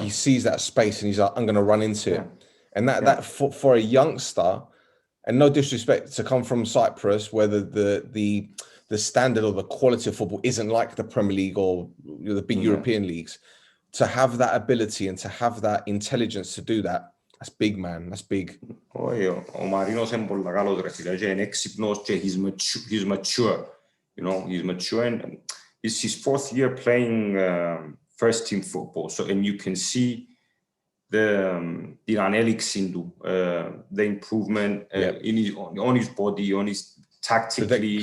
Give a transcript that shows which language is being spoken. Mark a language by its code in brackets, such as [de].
[en] He sees that space and he's like, I'm going to run into it. And that for a youngster, and no disrespect, to come from Cyprus, where the standard or the quality of football isn't like the Premier League or the big European leagues, to have that ability and to have that intelligence to do that, that's big, man. That's big. [el] Ο Marinos είναι πολύ καλός ρε φίλε, και είναι έξυπνος και [en] he's mature. You know, he's mature, and it's his fourth year playing first team football. So, and you can see the [el] anέλυξη του, [en] the improvement on his body, on his tactically